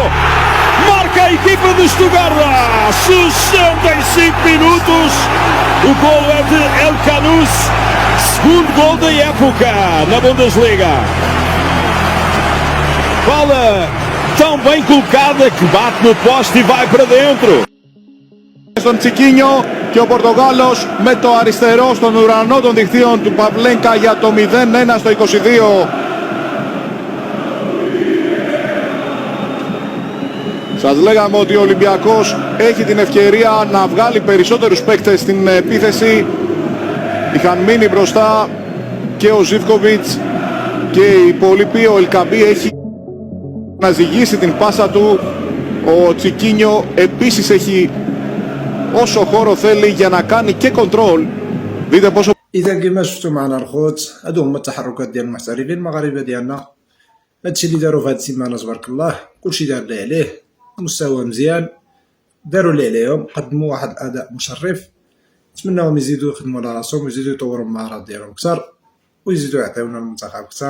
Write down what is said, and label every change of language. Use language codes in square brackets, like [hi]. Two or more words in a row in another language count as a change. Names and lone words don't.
[pt] Marca a equipa de Stuttgart. 65 minutos. O golo é de El Canus. Segundo gol da época na Bundesliga. Bola tão bem colocada que bate no poste e vai para dentro. [el] Στον Τσικίνιο και ο Πορτογάλος με το αριστερό στον ουρανό των δικτύων του Παυλένκα για το 0-1 στο 22. Σας λέγαμε ότι ο Ολυμπιακός έχει την ευκαιρία να βγάλει περισσότερους παίκτες στην επίθεση. Είχαν μείνει μπροστά και ο Ζίβκοβιτς και η υπόλοιπη. Ο Ελκαμπή έχει να ζυγίσει την πάσα του. Ο Τσικίνιο επίσης έχει όσο χώρο θέλει για να κάνει και كنترول. ديته πόσο. [ar] اذا كما شفتوا معنا الخوت، هادو هما التحركات ديال المحترفين المغاربه ديالنا. هادشي اللي داروا في هاد السيمانه تبارك الله، كلشي دار اللي عليه، المستوى مزيان، داروا اللي عليهم، قدموا واحد الاداء مشرف. نتمناهم يزيدوا يخدموا على راسهم ويزيدوا يطوروا المهارات ديالهم اكثر ويزيدوا يعطيونا المنتخب اكثر.